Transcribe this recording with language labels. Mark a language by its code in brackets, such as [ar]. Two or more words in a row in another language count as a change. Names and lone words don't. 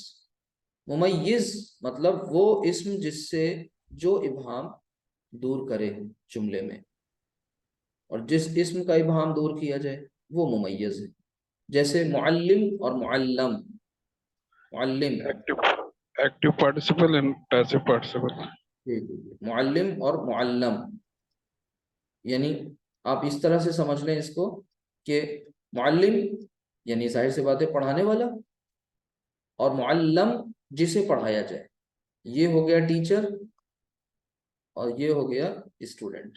[ur] ممیز مطلب وہ اسم جس سے جو ابہام دور کرے جملے میں، اور جس اسم کا ابہام دور کیا جائے وہ ممیز ہے. جیسے معلم اور معلم، معلم, [en] Active active participle and passive participle. [ur] معلم اور معلم، یعنی آپ اس طرح سے سمجھ لیں اس کو کہ معلم یعنی ظاہر سی بات ہے پڑھانے والا، اور معلم جسے پڑھایا جائے. یہ ہو گیا ٹیچر اور یہ ہو گیا اسٹوڈنٹ.